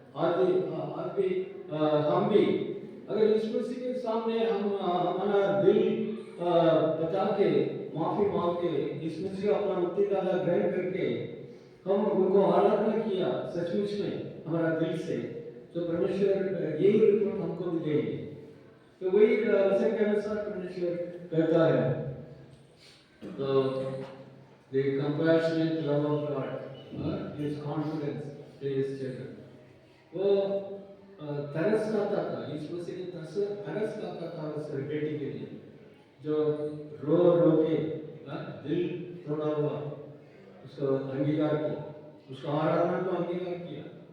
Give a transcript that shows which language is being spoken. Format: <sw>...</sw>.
<hi>आज भी हम भी अगर यीशु मसीह के सामने हम हमारा दिल बता के माफी मांग के यीशु मसीह का अपना मुक्तिदाता ग्रहण करके हम उनको आराधना किया सचमुच में हमारा दिल से, तो परमेश्वर यही रिपोर्ट हमको भी देंगे। तो वही वचन के अनुसार परमेश्वर कहता है, तो</hi> <en>the compassionate love of God gives confidence to his children.</en> <hi>वो तरस खाता था, यीशु मसीह ने तरस खाता था उस बेटी के लिए जो रो रो के दिल तोड़ा हुआ, उसको अंगीकार किया, उसका आराधना को अंगीकार किया।</hi>